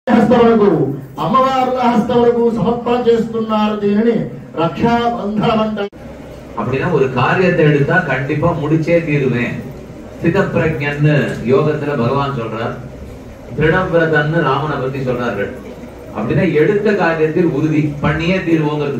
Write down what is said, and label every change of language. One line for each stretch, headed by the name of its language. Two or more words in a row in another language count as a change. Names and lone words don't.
Telugu: హస్తములకు అమ్మవార్ల హస్తములకు సమర్పణ చేస్తున్నారు. దీనిని రక్షాబంధనం అంటారు.
Tamil: அப்படின்னா ஒரு காரியத்தை எடுத்தா கண்டிப்பா முடிச்சே தீருவேன். ஸ்திதப்பிரஜ்ஞன்னு யோகத்துல பகவான் சொல்றார், திருடம்பிரதன்னு ராமனை பத்தி சொல்றார்கள். அப்படின்னா எடுத்த காரியத்தில் உறுதி பண்ணியே தீர்வோங்கிறது.